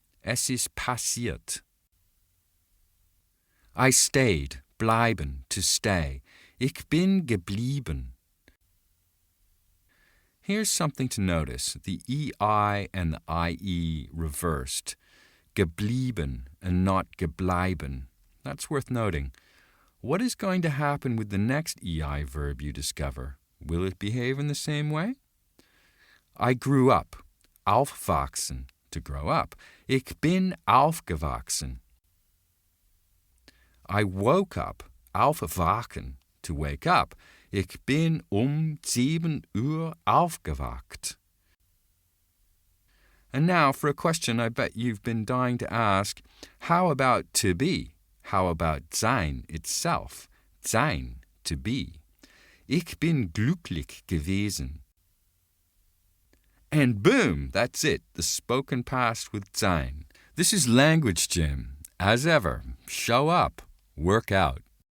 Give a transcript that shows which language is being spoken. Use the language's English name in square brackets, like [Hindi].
[German] Es ist passiert. [English] I stayed, bleiben, to stay. [German] Ich bin geblieben. [English] Here's something to notice. The EI and the IE reversed. Geblieben and not gebleiben. That's worth noting. What is going to happen with the next EI verb you discover? Will it behave in the same way? I grew up. Aufwachsen. To grow up. [German] Ich bin aufgewachsen. [English] I woke up. Aufwachen. To wake up. [German] Ich bin 7 Uhr aufgewacht. [English] And now for a question I bet you've been dying to ask. How about to be? How about sein itself? Sein, to be. [German] Ich bin glücklich gewesen. [English] And boom, that's it, the spoken past with sein. This is Language Gym. As ever, show up, work out.